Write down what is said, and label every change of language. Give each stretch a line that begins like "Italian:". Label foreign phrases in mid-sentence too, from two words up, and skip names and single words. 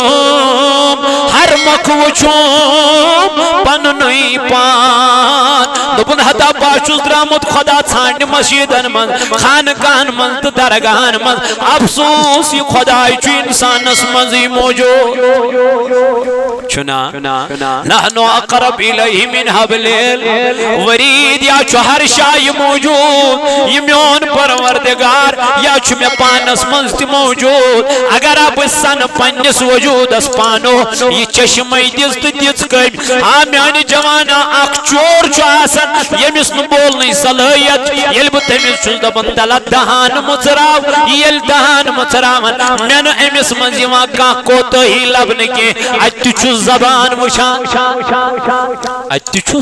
Kashmiri: سروم ہر مکھ وچھوم پنی پان دوپن ہتا باشوس درامت خدا ژھانڈ مسجدن من خانقاہن من تو درگاہن من افسوس یہ خدای چھ انسانس مزی موجود چنا
Arabic: نحنو اقرب الیہ من حبل الورید
Kashmiri: یا چھ ہر شای موجود یہ میون پروردگار یا چھ میں پانس منز تی موجود اگر اب سن پنس وجود اس پانو یہ چشمی دز تو دز کم میانی جوانا اخ چور چھ آسن یمس نو بولنی صلاحیت یل بہ تمس چھس دپان تلا دہان مچراو یل دہان مچراون میں نو امس منز یوان کانٛہہ کوتاہی لبنہ کی اتہ چھس زبان وچھان اتہ